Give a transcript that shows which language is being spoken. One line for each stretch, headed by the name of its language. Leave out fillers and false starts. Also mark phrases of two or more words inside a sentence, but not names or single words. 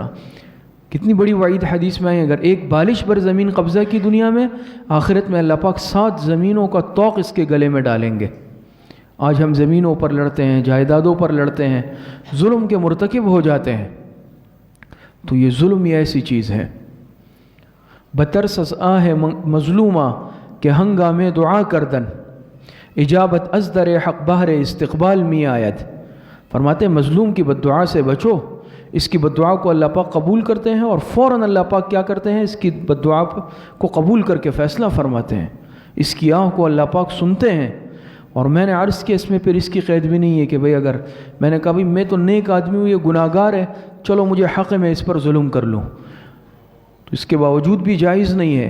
Urdu: کتنی بڑی وعید حدیث میں ہے، اگر ایک بالش بھر زمین قبضہ کی دنیا میں، آخرت میں اللہ پاک 7 زمینوں کا طوق اس کے گلے میں ڈالیں گے۔ آج ہم زمینوں پر لڑتے ہیں، جائیدادوں پر لڑتے ہیں، ظلم کے مرتکب ہو جاتے ہیں، تو یہ ظلم یہ ایسی چیز ہے۔
Persian: بترسس آہ مظلومہ کہ ہنگام دعا کردن، اجابت از در حق بہر استقبال می آید۔
Urdu: فرماتے ہیں مظلوم کی بددعا سے بچو، اس کی بددعا کو اللہ پاک قبول کرتے ہیں، اور فوراً اللہ پاک کیا کرتے ہیں؟ اس کی بددعا کو قبول کر کے فیصلہ فرماتے ہیں، اس کی آہ کو اللہ پاک سنتے ہیں۔ اور میں نے عرض کیا اس میں پھر اس کی قید بھی نہیں ہے کہ بھئی اگر میں نے کہا بھئی میں تو نیک آدمی ہوں، یہ گناہ گار ہے، چلو مجھے حق ہے میں اس پر ظلم کر لوں، تو اس کے باوجود بھی جائز نہیں ہے۔